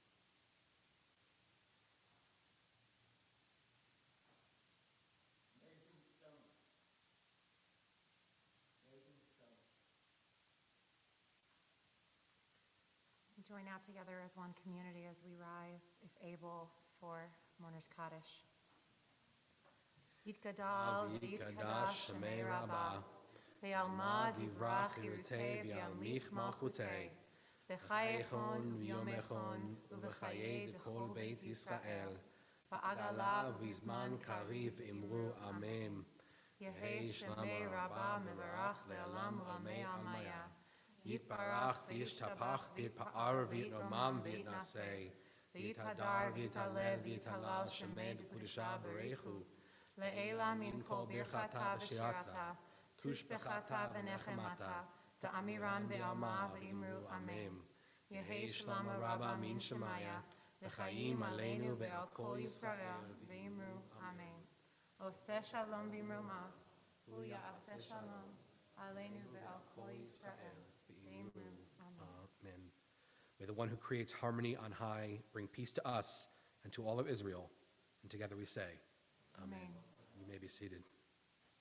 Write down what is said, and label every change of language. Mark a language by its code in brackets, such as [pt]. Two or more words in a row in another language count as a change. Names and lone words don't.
[en] We join now together as one community as we rise, if able, for Mourner's Kaddish. [arc] יתגדל ויתקדש שמה רבא, בעלמא די ברא כרעותה וימליך מלכותה, בחייכון וביומיכון ובחיי דכל בית ישראל, בעגלא ובזמן קריב אמרו אמן. יהא שמה רבא מברך לעלם עלמי עלמיא. יתברך וישתבח ויתפאר ויתרומם ויתנשא, ויתהדר ויתעלה ויתהלל שמה דקודשא בריך הוא, לעלא מן כל ברכתא ושירתא, תשבחתא ונחמתא, דאמירן בעלמא ואמרו אמן. יהא שלמא רבא מן שמיא, וחיים עלינו ועל כל ישראל ואמרו אמן. [he] עושה שלום במרומיו, ויעשה שלום עלינו ועל כל ישראל. Amen. [en] May the one who creates harmony on high bring peace to us and to all of Israel. And together we say, Amen. Amen. You may be seated.